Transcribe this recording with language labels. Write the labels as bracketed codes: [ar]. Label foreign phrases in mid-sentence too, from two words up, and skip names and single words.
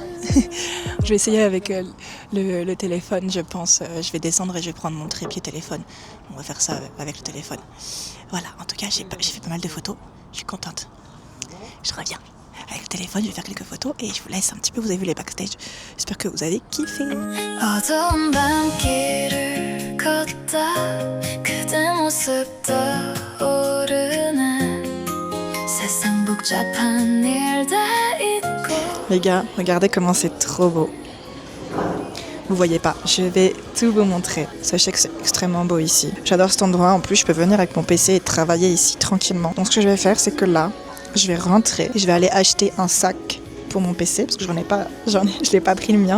[fr] Je vais essayer avec le téléphone, je pense. Je vais descendre et je vais prendre mon trépied téléphone. On va faire ça avec le téléphone. Voilà, en tout cas, j'ai fait pas mal de photos. Je suis contente. Je reviens. Avec le téléphone, je vais faire quelques photos et je vous laisse un petit peu. Vous avez vu les backstage. J'espère que vous avez kiffé. [ko] 어두운 밤길을 걷다 그대 모습 떠오르네 세상 복잡한 일 다 잊고 [fr] Les gars, regardez comment c'est trop beau. Vous voyez pas, je vais tout vous montrer. Sachez que c'est extrêmement beau ici. J'adore cet endroit. En plus, je peux venir avec mon PC et travailler ici tranquillement. Donc ce que je vais faire, c'est que là, je vais rentrer et je vais aller acheter un sac pour mon PC parce que je l'ai pas pris le mien.